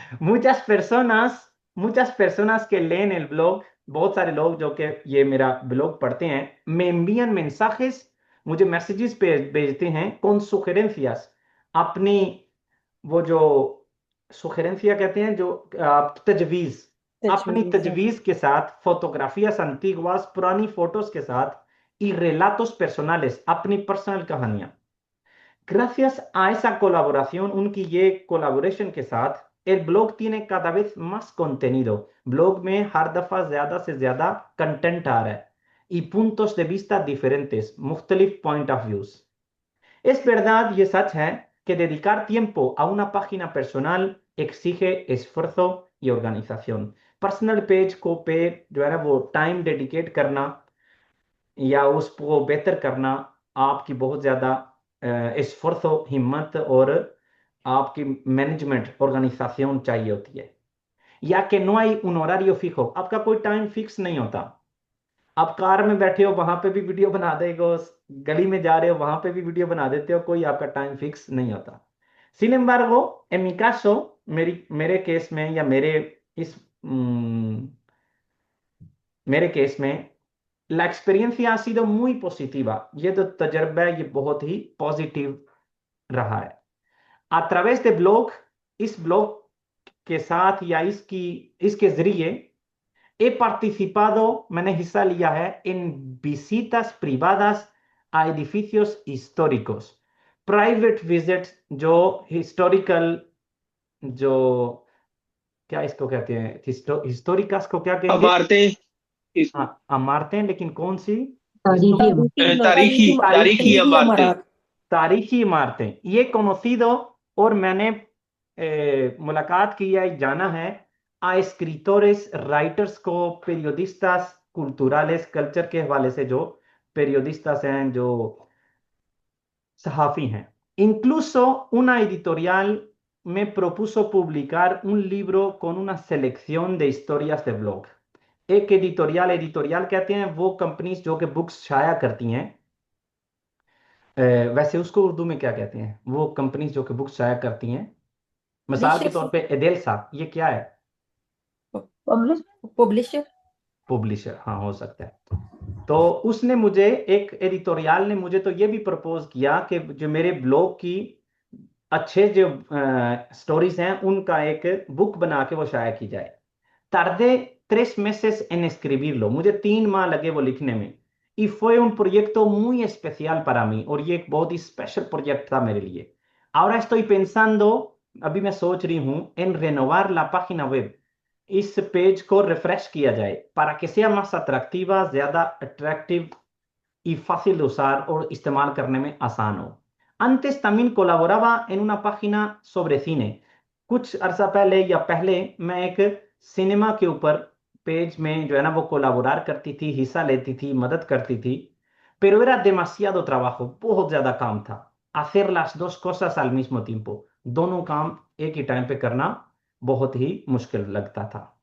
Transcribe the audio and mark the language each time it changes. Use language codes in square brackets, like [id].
[es] muchas personas, muchas personas que leen el blog, [hi] बहुत सारे लोग जो कि ये मेरा ब्लॉग पढ़ते हैं, [es] me envían mensajes, [hi] मुझे मैसेजेस पे भेजते हैं [es] con sugerencias। [hi] अपनी वो जो सुखेरेंसिया कहते हैं, जो तजवीज, अपनी तजवीज के साथ, फोटोग्राफियास antiguas, पुरानी फोटोज के साथ, [es] y relatos personales, [hi] अपनी पर्सनल कहानियां। [es] Gracias a esa colaboración, [hi] उनकी ये कोलाबोरेशन के साथ, [es] el blog tiene cada vez más contenido। [hi] Blog में हर दफा ज्यादा से ज्यादा कंटेंट आ रहा है, [es] y puntos de vista diferentes, [hi] मुख्तलिफ point of views. [es] Es verdad y es [hi] सच है [es] que dedicar tiempo a una página personal exige esfuerzo y organización। [hi] Personal page को पे जो है ना वो टाइम डेडिकेट करना या उसको बेहतर करना, आपकी बहुत ज्यादा esfuerzo, हिम्मत, और आपकी मैनेजमेंट, ऑर्गेनाइजेशन चाहिए होती है। या कि [es] no hay un horario fijo, [hi] आपका कोई टाइम फिक्स नहीं होता। आप कार में बैठे हो वहां पे भी वीडियो बना देगा, गली में जा रहे हो वहां पे भी वीडियो बना देते हो, कोई आपका टाइम फिक्स नहीं होता। [es] Sin embargo, en mi caso, [hi] मेरे केस में, या इस मेरे केस में, [es] la experiencia ha sido muy positiva। [hi] ये तो तजर्बा है, ये बहुत ही पॉजिटिव रहा है। [es] A través de blog, [hi] इस ब्लॉग के साथ या इसके जरिए [es] he participado, [hi] मैंने हिस्सा लिया है [es] en visitas privadas a edificios históricos। [hi] Private visits जो हिस्टोरिकल जो क्या इसको कहते हैं, हिस्टोरिकास को क्या कहेंगे? इमारतें, हाँ, इमारतें, लेकिन कौन सी? तारीखी इमारत। तारीखी तारीखी इमारतें। तारीखी इमारतें, ये conocido, और मैंने मुलाकात की है, जाना है [es] a escritores, [hi] राइटर्स को, [es] periodistas culturales, [hi] कल्चर के हवाले से जो periodistas हैं, जो सहाफ़ी हैं. [es] Incluso una editorial me propuso publicar un libro con una selección de historias de blog. [hi] एक एडिटोरियल कहते हैं वो कंपनीज जो कि बुक्स शाया करती हैं। वैसे उसको उर्दू में क्या कहते हैं, वो कंपनीज जो कि बुक्स शाया करती हैं? मिसाल के तौर पे एडेल्सा, ये क्या है? पब्लिशर। पब्लिशर, हाँ, हो सकता है। तो उसने मुझे, एक एडिटोरियल ने मुझे तो ये भी प्रपोज किया कि जो मेरे ब्लॉग की अच्छे जो स्टोरीज हैं उनका एक बुक बना के वो शाया की जाए। [es] Tardé 3 meses en escribirlo. [hi] मुझे 3 माह लगे वो लिखने में। [es] Y fue un proyecto muy especial para mí. [hi] और ये एक बहुत ही स्पेशल प्रोजेक्ट था मेरे लिए। [es] Ahora estoy pensando, [hi] अभी मैं सोच रही हूँ, [es] en renovar la página web. [hi] इस पेज को रिफ्रेश किया जाए [es] para que sea más atractiva, [hi] ज्यादा attractive [es] y fácil de usar [hi] और इस्तेमाल करने में आसान हो। [es] Antes también colaboraba en una página sobre cine. [hi] कुछ अरसा पहले या पहले मैं एक सिनेमा के ऊपर पेज में जो है ना वो कोलाबोरार करती थी, हिस्सा लेती थी, मदद करती थी। [es] Pero era demasiado trabajo, [hi] बहुत ज्यादा काम था। [es] Hacer las dos cosas al mismo tiempo, [hi] दोनों काम एक ही टाइम पे करना बहुत ही मुश्किल लगता था।